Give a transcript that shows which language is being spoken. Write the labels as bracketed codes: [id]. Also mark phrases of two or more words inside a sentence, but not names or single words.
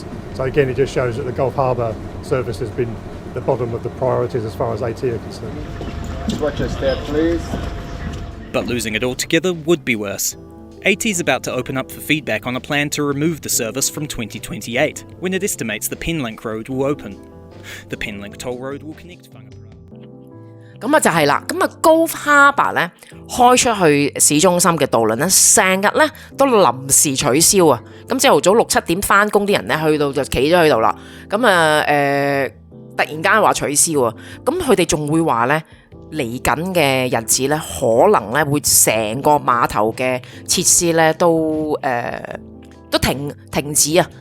[en] So again, it just shows that the Gulf Harbour service has been the bottom of the priorities as far as AT are concerned. Just watch your step, please. But losing it altogether would be worse. AT's about to open up for feedback on a plan to remove the service from 2028, when it estimates the Penlink Road will open. The Penlink Toll Road will connect Whangaparo. [yue] 咁啊就係啦，咁啊 Gulf Harbour 咧開出去市中心嘅渡輪咧，成日咧都臨時取消啊！咁朝頭早6-7點翻工啲人咧，去到就企咗喺度啦。咁啊突然間話取消啊！咁佢哋仲會話咧嚟緊嘅日子咧，可能咧會成個碼頭嘅設施咧都停止啊！